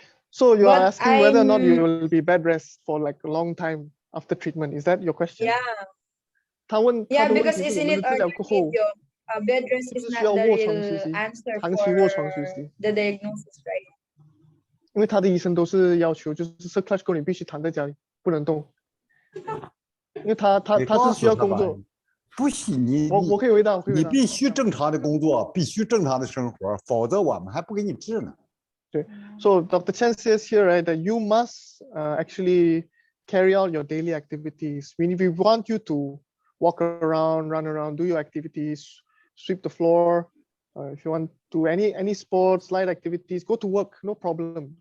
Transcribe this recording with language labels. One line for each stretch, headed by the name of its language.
English: So you are asking whether or not you will be bed rest for like a long time after treatment. Is that your question? Yeah. Because isn't it bed rest is not the real answer for the diagnosis, right?
Chinese: 因为他的医生都是要求就是 cerclage 后你必须躺在家里不能动，因为他是需要工作。不许你，我可以回答，你必须正常的工作，必须正常的生活，否则我们还不给你治呢。对
English: ，So Dr. Chen says here, right, that you must actually carry out your daily activities. We want you to walk around, run around, do your activities, sweep the floor. If you want to do any sports, light activities, go to work, no problem.